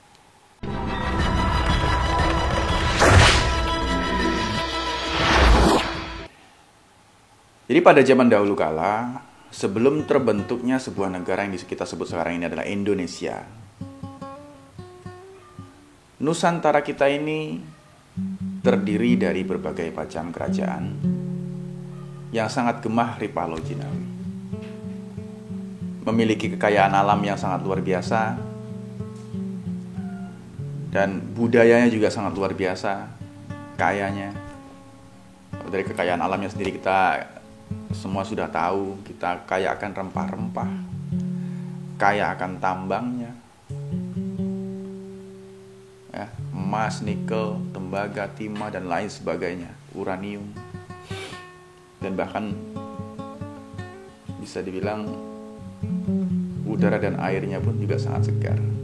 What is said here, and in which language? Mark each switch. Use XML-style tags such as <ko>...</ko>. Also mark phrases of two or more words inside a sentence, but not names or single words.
<id>Jadi pada zaman dahulu kala, sebelum terbentuknya sebuah negara yang kita sebut sekarang ini adalah Indonesia, Nusantara kita ini terdiri dari berbagai macam kerajaan yang sangat</id> <jv>gemah ripalo jinawi,</jv> <id>memiliki kekayaan alam yang sangat luar biasa, dan budayanya juga sangat luar biasa kayanya. Dari kekayaan alamnya sendiri kita semua sudah tahu, kita kaya akan rempah-rempah, kaya akan tambangnya, ya, emas, nikel, tembaga, timah, dan lain sebagainya, uranium, dan bahkan bisa dibilang udara dan airnya pun juga sangat segar.</id>